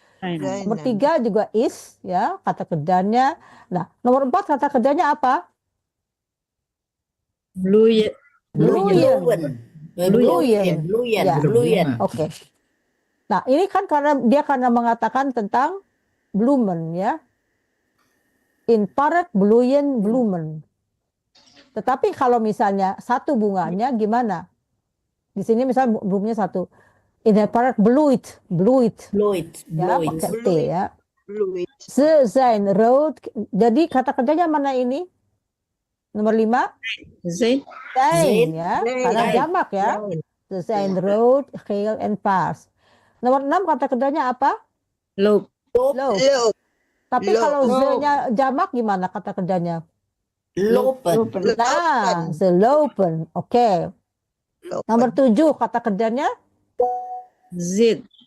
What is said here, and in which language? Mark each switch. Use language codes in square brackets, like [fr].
[id] Nomor 3 juga is ya, kata kerjanya. Nah, nomor 4 kata kerjanya apa? [nl] Bloeien. Bloeien. Oke. [id] Nah, ini kan karena mengatakan tentang bloemen ya. [nl] In park bloeien bloemen. [id] Tetapi kalau misalnya satu bunganya gimana? Di sini misalnya bloemnya satu. [nl] In the park bloeit. [id] Ya, pakai T ya. [nl] Bloeit. Ze zijn rood. [id] Jadi kata kerjanya mana ini? Nomor 5. [nl] Zijn. Ya. Zijn. [id] Karena jamak ya. [nl] Ze zijn rood, geel, en paars. [id] Nomor 6 kata kerjanya apa? [nl] Loop. Loop. Loop. [id] Tapi kalau ze-nya jamak gimana kata kerjanya? [nl] Lopen. [id] Nah, [nl] ze lopen. [id] Oke. Nomor 7 kata kerjanya? [nl] Zit.